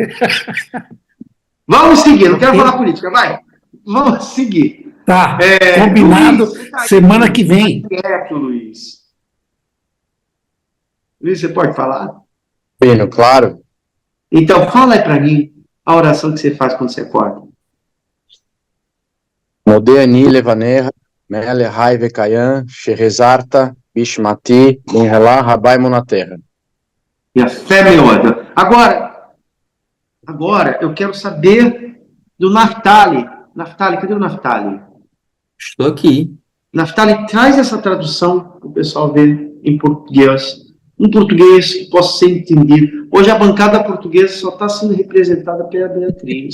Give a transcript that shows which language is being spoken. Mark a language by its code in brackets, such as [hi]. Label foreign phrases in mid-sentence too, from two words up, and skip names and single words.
[pt] Vamos seguir, não quero falar política, vai. Vamos seguir. Tá, combinado, Luiz, semana que vem. Quieto, Luiz. Luiz, você pode falar? Bino, claro. Então, fala aí para mim a oração que você faz quando você acorda. [he] מודה אני לפניך, מלך חי וקיים, שהחזרת, בנשמתי, בחמלה, רבה אמונתך. [pt] E a fé me oda. Agora, eu quero saber do Naftali. Naftali, cadê o Naftali? Estou aqui. Naftali, traz essa tradução para o pessoal ver em português. Um português que possa ser entendido. Hoje a bancada portuguesa só está sendo representada pela Beatriz.